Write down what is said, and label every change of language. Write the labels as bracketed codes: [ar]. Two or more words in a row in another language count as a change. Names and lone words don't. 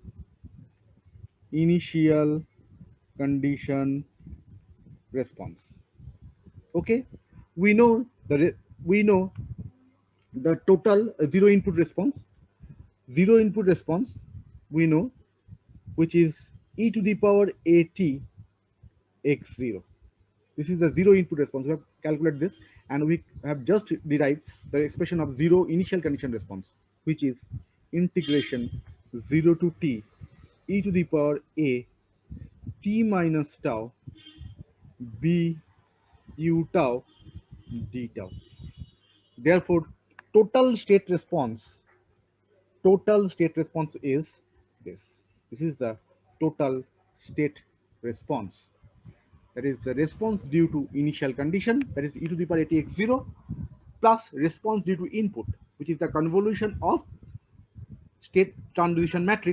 [en] Okay, we know the total zero input response we know, which is e to the power at x0. This is the zero input response. We have calculated this, and we have just derived the expression of zero initial condition response, which is integration 0 to t e to the power a t minus tau b u tau d tau. Therefore, total state response is this. This is the total state response. That is the response due to initial condition, that is e to the power atx0, plus response due to input, which is the convolution of state transition matrix.